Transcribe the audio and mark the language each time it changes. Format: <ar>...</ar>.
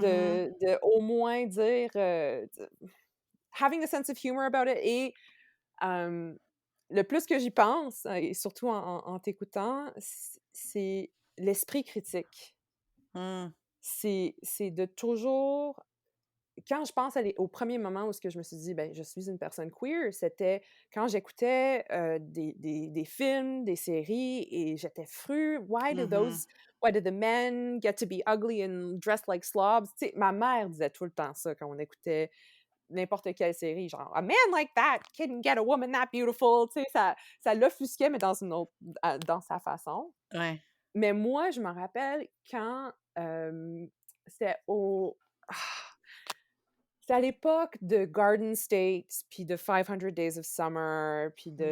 <fr>de au moins dire,</fr> <en>having a sense of humor about it</en> <fr>et le plus que j'y pense, et surtout en t'écoutant, c'est l'esprit critique. Mmh. C'est de toujours quand je pense au premier moment où ce que je me suis dit: «Ben, je suis une personne queer», c'était quand j'écoutais, des films, des séries et j'étais fru: Mhm.</fr> <en>Why do the men get to be ugly and dressed like slobs?»</en> <fr>Tu sais, ma mère disait tout le temps ça quand on écoutait n'importe quelle série, genre:</fr> <en>«A man like that couldn't get a woman that beautiful»,</en> <fr>tu sais, ça l'offusquait, mais dans une autre dans sa façon. Ouais. Mais moi, je me rappelle quand, c'était au c'était à l'époque de Garden State, puis de 500 Days of Summer, puis de</fr>